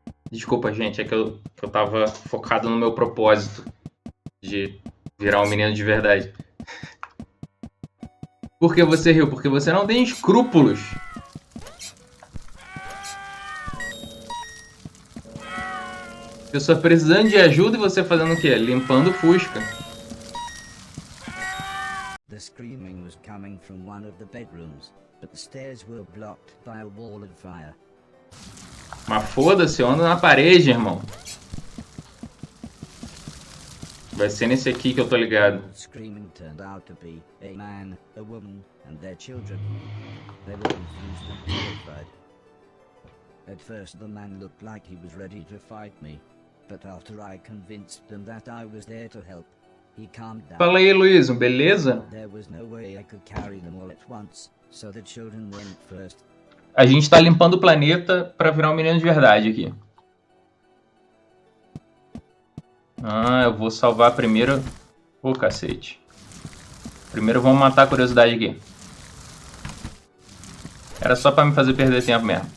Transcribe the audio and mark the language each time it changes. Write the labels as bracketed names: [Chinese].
[Portuguese] Desculpa, gente, é que eu tava focado no meu propósito de virar um menino de verdade. Por que você riu? Porque você não tem escrúpulos. Pessoa precisando de ajuda e você fazendo o quê? Limpando o Fusca. [English] The screaming was coming from one of the bedrooms, but the stairs were blocked by a wall of fire. [Portuguese] Mas foda-se, eu ando na parede, irmão. Vai ser nesse aqui que eu tô ligado. [English] The screaming turned out to be a man, a woman, and their children. They were confused and terrified. At first the man looked like he was ready to fight me, but after I convinced them that I was there to help, he calmed down. [Portuguese] Fala aí, Luiz, beleza? [English] There was no way I could carry them all at once, so the children went first. [Portuguese] A gente tá limpando o planeta pra virar um menino de verdade aqui. Ah, eu vou salvar primeiro... Ô, cacete. Primeiro vamos matar a curiosidade aqui. Era só pra me fazer perder tempo mesmo.